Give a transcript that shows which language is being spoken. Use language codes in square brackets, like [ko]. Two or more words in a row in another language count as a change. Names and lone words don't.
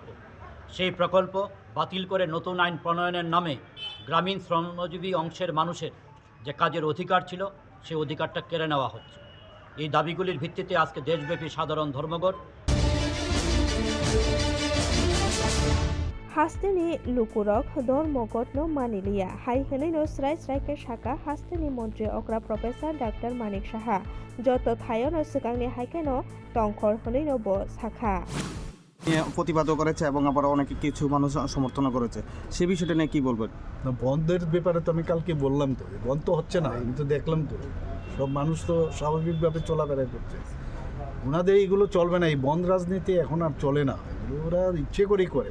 [bn] সেই প্রকল্প বাতিল করে নতুন আইন প্রণয়নের নামে গ্রামীণ শ্রমজীবী অংশের মানুষের যে কাজের অধিকার ছিল সেই অধিকারটা কেড়ে নেওয়া হচ্ছে। এই দাবিগুলির ভিত্তিতে আজকে দেশব্যাপী সাধারণ ধর্মঘট। [trp] হাস্তেনি লুকুরক ধর্মঘটনো মানিলিয়া হাই হেনैनो स्राय स्रायके साका हास्तेनि मन्त्री अग्रा प्रफेसर डाक्टर मानिक साहा যত থায়নো সিগাংনি হাইকেনো টংখর হেনैनो ব সাখা [bn] প্রতিবাদও করেছে এবং আবার অনেকে কিছু মানুষ সমর্থন করেছে। সে বিষয়টা নিয়ে কি বলবেন? না, বন্ধের ব্যাপারে তো আমি কালকে বললাম, তো বন্ধ তো হচ্ছে না, আমি তো দেখলাম, তো সব মানুষ তো স্বাভাবিকভাবে চলাফেরা করছে। ওনাদের এইগুলো চলবে না, এই বন্ধ রাজনীতি এখন আর চলে না, এগুলো ওরা ইচ্ছে করেই করে।